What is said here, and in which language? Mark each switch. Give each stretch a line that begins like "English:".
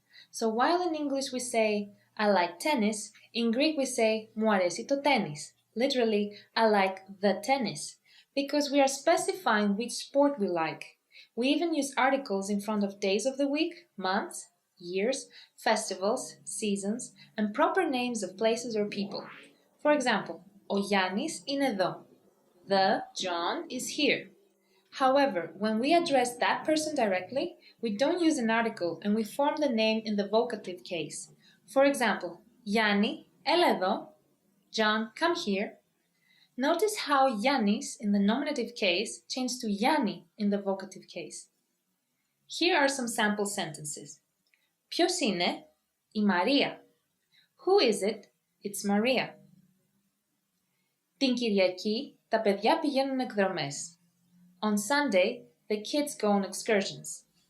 English: So while in English we say, I like tennis, in Greek we say,
Greek: μου αρέσει το τένις.
English: Literally, I like the tennis, because we are specifying which sport we like. We even use articles in front of days of the week, months, years, festivals, seasons, and proper names of places or people.
Greek: For example, ο Γιάννης είναι εδώ.
English: The John is here. However, when we address that person directly, we don't use an article and we form the name in the vocative case. For example, Yanni,
Greek: έλα εδώ.
English: John, come here. Notice how Yannis in the nominative case changed to Yanni in the vocative case. Here are some sample sentences.
Greek: Ποιος είναι? Η Μαρία.
English: Who is it? It's Maria.
Greek: Την Κυριακή τα παιδιά πηγαίνουν εκδρομές.
English: On Sunday, the kids go on excursions.